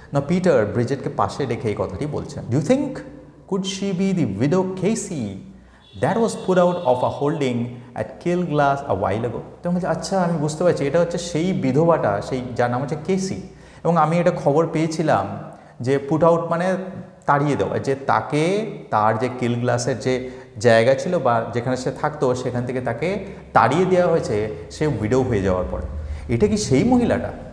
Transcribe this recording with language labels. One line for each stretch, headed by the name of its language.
Bangla: Now Peter ব্রিজেটকে পাশে রেখে এই কথাটি বলছেন।
English: Do you think could she be the widow Casey that was put out of a holding at Kilglass a while ago?
Bangla: তো বলছে আচ্ছা আমি বুঝতে পারছি, এটা হচ্ছে সেই বিধবাটা, সেই যার নাম হচ্ছে কেসি, এবং আমি এটা খবর পেয়েছিলাম যে পুট আউট মানে তাড়িয়ে দেওয়া, যে তাকে তার যে কিলগ্লাসের যে জায়গা ছিল বা যেখানে সে থাকতো সেখান থেকে তাকে তাড়িয়ে দেওয়া হয়েছে সে উইডো হয়ে যাওয়ার পরে। এটা কি সেই মহিলাটা?